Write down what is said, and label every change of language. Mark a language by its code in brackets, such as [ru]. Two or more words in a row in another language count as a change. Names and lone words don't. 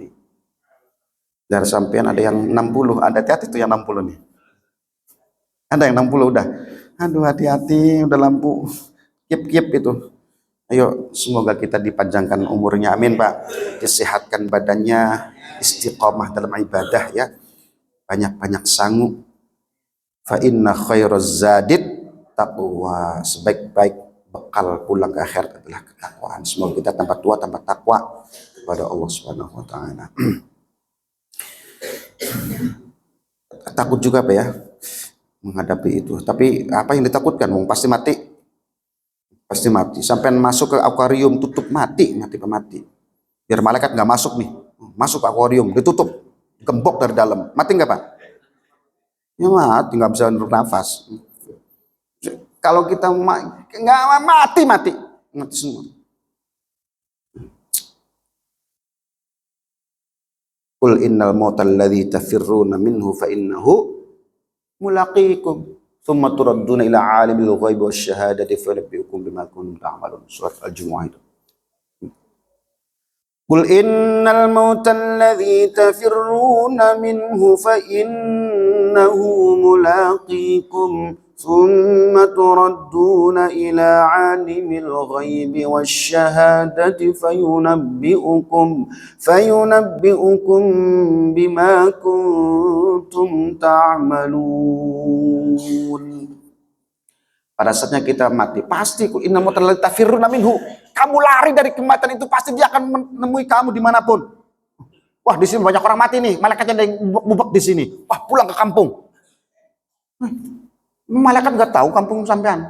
[id] Dari sampean ada yang 60, ada hati-hati tuh yang 60 nih. Ada yang 60 udah. Aduh hati-hati, udah lampu. Kip itu. Ayo semoga kita dipanjangkan umurnya, amin Pak. Disehatkan badannya, istiqomah dalam ibadah ya. Banyak-banyak sangu. [ar] فإن خير الزاد التقوى. [id] Sebaik-baik bekal pulang ke akhirat adalah ketakwaan. Semoga kita tambah tua tambah takwa kepada Allah [ar] سبحانه و تعالى. [id] Takut juga Pak ya menghadapi itu. Tapi apa yang ditakutkan? Pasti mati. Pasti mati. Sampai masuk ke akuarium tutup mati. Biar malaikat nggak masuk nih. Masuk ke akuarium ditutup, gembok dari dalam. Mati nggak Pak? Ya mati, nggak bisa bernafas. Kalau kita nggak mati semua. [ar] قل إن الموت الذي تفرون منه فإنه ملاقيكم. ثم تردون إلى عالم الغيب والشهادة فينبئكم بما كنتم تعملون. [id] Surat Al-Jumu'ah itu. [ar] قل إن الموت الذي تفرون منه فإنه ملاقيكم ثم تردون إلى عالم الغيب والشهادة فينبئكم بما كنتم تعملون. [id] Pada saatnya kita mati, pasti [ar] إنما تفرون منه. [id] Kamu lari dari kematian itu, pasti dia akan menemui kamu dimanapun. Wah, di sini banyak orang mati nih, malaikatnya ada yang bubuk di sini. Wah, pulang ke kampung. Malaikat nggak tahu kampung sampean?